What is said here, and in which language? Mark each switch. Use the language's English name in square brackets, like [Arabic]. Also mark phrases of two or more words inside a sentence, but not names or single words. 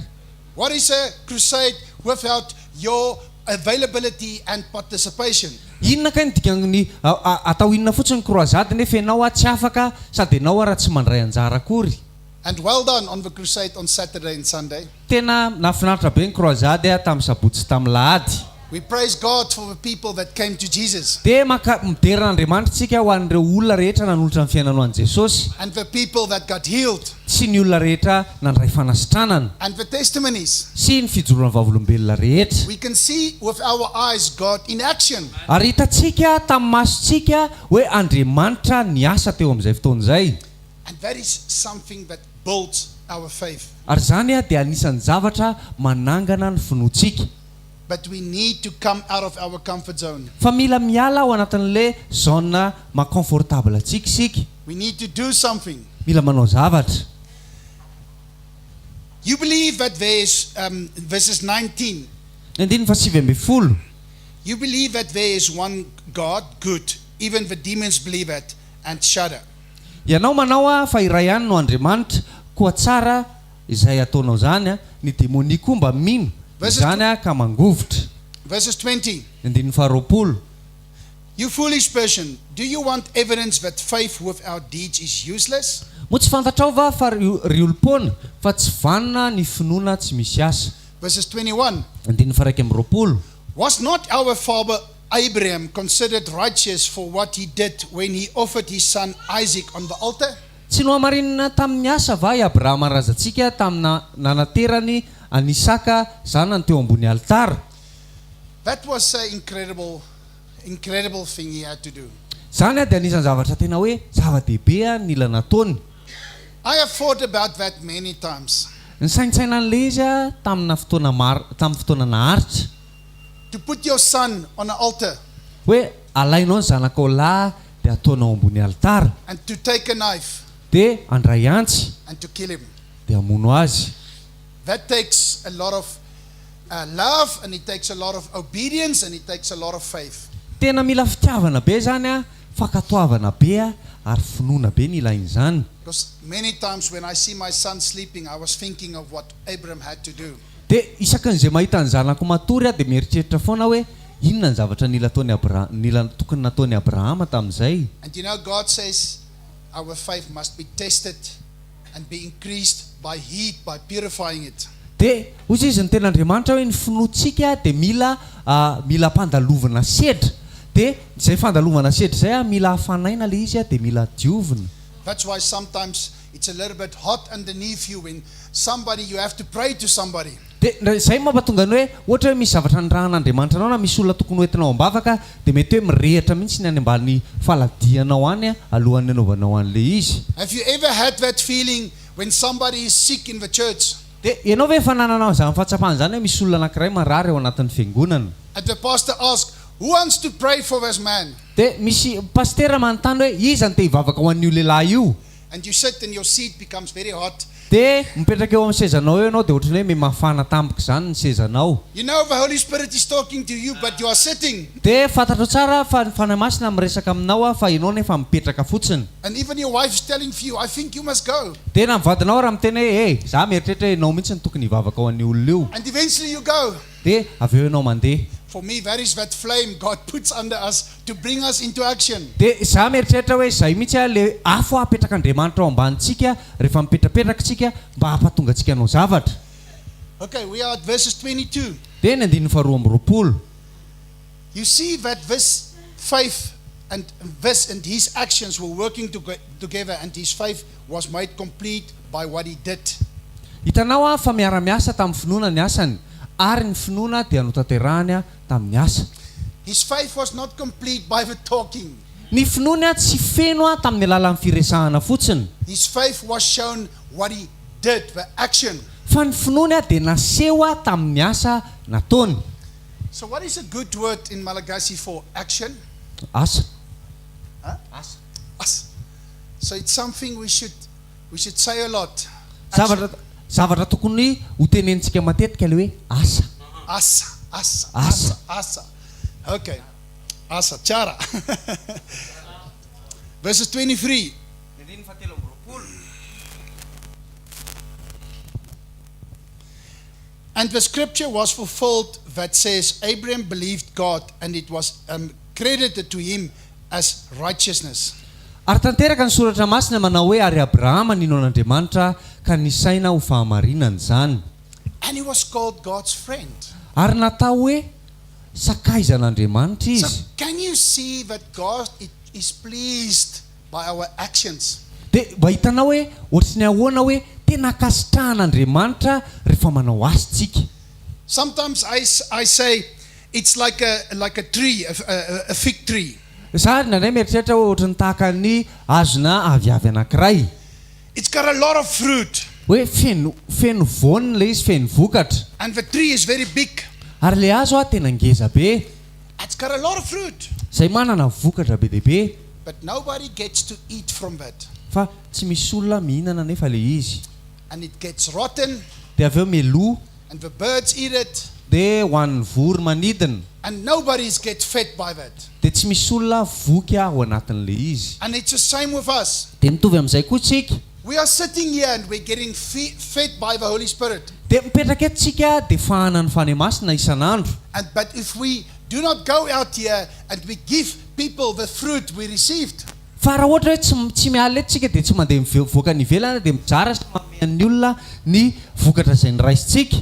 [English] What is a crusade without your availability and participation? [Malagasy] Inona kay ny dikany atao inona fotsiny croisade nefa ianao ah tsy afaka sady ianao raha tsy mandray anjara akory. [English] And well done on the crusade on Saturday and Sunday. [Malagasy] Tena nafinaritra be ny croisade tamin'ny sabotsy tamin'ny lahady. [English] We praise God for the people that came to Jesus. [Malagasy] Dia mideran'Andriamanitra tsika ho an'ireo olona rehetra nanolotra ny fiainana an'i Jesosy. [English] And the people that got healed. [Malagasy] Sy ny olona rehetra nandray fanasitranana. [English] And the testimonies. [Malagasy] Sy ny fijoroana vavolombelona rehetra. [English] We can see with our eyes God in action. [Malagasy] Ary hitantsika tamin'ny masontsika hoe Andriamanitra niasa teo amin'izay fotoana izay. [English] And that is something that builds our faith. [Malagasy] Ary zany dia anisan'ny zavatra manangana ny finoantsika. [English] But we need to come out of our comfort zone. [Malagasy] Fa mila miala ao anatin'ilay zona makomfortable antsika isika. [English] We need to do something. [Malagasy] Mila manao zavatra. [English] You believe that there is verses 19. [Malagasy] Andiny fa 7. [English] You believe that there is one God, good. Even the demons believe that and shudder. [Malagasy] Ianao manao fa iray ihany no Andriamanitra, koa tsara izay ataonao zany ny demônia koa mba mino. Zany ka mangovotra. [English] Verses 20. [Malagasy] Andiny fa 20. [English] You foolish person, do you want evidence that faith without deeds is useless? [Malagasy] Mo tsy fantatrao va fa riolopona fa tsy vanina ny finoana tsy misy asa. [English] Verses 21. [Malagasy] Andiny fa 20. [English] Was not our father Abraham considered righteous for what he did when he offered his son Isaac on the altar? [Malagasy] Tsy no amarinina tamin'ny asa va i Abrahama razantsika tamina nanaterany an Isaka zanany teo ambony altara. [English] That was an incredible thing he had to do. [Malagasy] Zany dia anisan'ny zavatra tena hoe zava-dehibe nila nataony. [English] I have thought about that many times. [Malagasy] Ny saintsaina an'ilay izy tamin'ny fotoana naharitra. [English] To put your son on an altar. [Malagasy] Hoe alainao ny zanakao lahy dia ataonao ambony altara. [English] And to take a knife. [Malagasy] Dia andray antsy. [English] And to kill him. [Malagasy] Dia hamono azy. [English] That takes a lot of love, and it takes a lot of obedience, and it takes a lot of faith. [Malagasy] Tena mila fitiavana be zany fakatoavana be ary finoana be ny ilainy zany. [English] Because many times when I see my son sleeping, I was thinking of what Abraham had to do. [Malagasy] Dia isakan'izay mahita ny zanako matory dia mieritreritra foana hoe inona ny zavatra nila tokony nataony Abrahama tamin'izay. [English] And you know, God says our faith must be tested and be increased by heat, by purifying it. [Malagasy] Dia hozy izy ny ten'Andriamanitra hoe ny finoantsika dia mila mpandalovana sedra. Dia izay fandalovana sedra izay mila hafanaina ilay izy dia mila diovina. [English] That's why sometimes it's a little bit hot underneath you when you have to pray to somebody. [Malagasy] Dia izay mampatonga ny hoe ohatra hoe misy zavatra nirahan'Andriamanitra anao na misy olona tokony hoentinao ambavaka dia mety hoe mirehitra mihitsy ny any ambany faladianao any alohan'ny anaovanao an'ilay izy. [English] Have you ever had that feeling when somebody is sick in the church? [Malagasy] Dia ianao ve efa nananao izany fahatsapana izany hoe misy olona anankiray marary ao anatin'ny fiangonana. [English] And the pastor asks, who wants to pray for this man? [Malagasy] Dia misy pastera manontany hoe iza ny te hivavaka ho an'io lehilahy io. [English] And you sit and your seat becomes very hot. [Malagasy] Dia mipetraka eo amin'ny sezanao eo ianao dia ohatrany hoe mafana tampoka izany ny sezanao. [English] You know the Holy Spirit is talking to you, but you are sitting. [Malagasy] Dia fantatro tsara fa ny fanahy masina miresaka aminao fa ianao nefa mipetraka fotsiny. [English] And even your wife is telling you, I think you must go. [Malagasy] Dia na mivadinao raha miteny hoe za mieritreritra ianao mihitsy ny tokony hivavaka ho an'io olona io. [English] And eventually you go. [Malagasy] Dia avy eo ianao mandeha. [English] For me, that is that flame God puts under us to bring us into action. [Malagasy] Dia za mieritreritra hoe izay mihitsy le afo apetraka-Andriamanitra ao ambanintsika rehefa mipetrapetraka tsika mba hampatonga antsika hanao zavatra. [English] Okay, we are at verses 22. [Malagasy] Dia ny 22. [English] You see that this faith and his actions were working together, and his faith was made complete by what he did. [Malagasy] hitanao a fa miara-miasa tamin'ny finoana ny asany ary ny finoana dia notanterahany tamin'ny asa. [English] His faith was not complete by the talking. [Malagasy] Ny finoana tsy feno tamin'ny alalan'ny firesahana fotsiny. [English] His faith was shown what he did, the action. [Malagasy] Fa ny finoana dia naseho tamin'ny asa nataony. [English] So what is a good word in Malagasy for action? [Malagasy] Asa. Huh? Asa. Asa. [English] So it's something we should say a lot. [Malagasy] Zavatra tokony hotenentsika matetika le hoe asa. Asa. Okay. Asa. Chara. [English] Verses 23. And the scripture was fulfilled that says, Abraham believed God and it was credited to him as righteousness. [Malagasy] Ary tanteraka ny soratra masina manao hoe ary Abrahama nino an'Andriamanitra ka nisaina ho fahamarinana izany. [English] And he was called God's friend. [Malagasy] Ary natao hoe sakaizan'Andriamanitra izy. [English] So can you see that God is pleased by our actions? [Malagasy] Dia mba hitanao hoe ohatrany ahoana hoe tena kasitrahan'Andriamanitra rehefa manao asytsika. [English] Sometimes I say it's like a tree, a fig tree. [Malagasy] Sary nandray mieritreritra hoe ohatrany tahaka ny hazona aviavy anankiray. [English] It's got a lot of fruit. [Malagasy] Hoe feno voany le izy, feno vokatra. [English] And the tree is very big. [Malagasy] Ary le hazo tena ngeza be. [English] It's got a lot of fruit. [Malagasy] Zay manana vokatra be deabe. [English] But nobody gets to eat from that. [Malagasy] Fa tsy misy olona mihinana nefa le izy. [English] And it gets rotten. [Malagasy] Dia aveo melo. [English] And the birds eat it. [Malagasy] Dia ho an'ny vory manidina. [English] And nobody gets fed by that. [Malagasy] Dia tsy misy olona voky ao anatin'le izy. [English] And it's the same with us. [Malagasy] Dia mitovy amin'izay koa tsika. [English] We are sitting here and we're getting fed by the Holy Spirit. [Malagasy] Dia mipetraka eto tsika dia fahana ny fanemasina isan'andro. [English] But if we do not go out here and we give people the fruit we received, [Malagasy] fa raha ohatra hoe tsy miala eto tsika dia tsy mandeha mivoaka ny ivelana dia mijara sy mamehan'ny olona ny vokatra izay niraisintsika.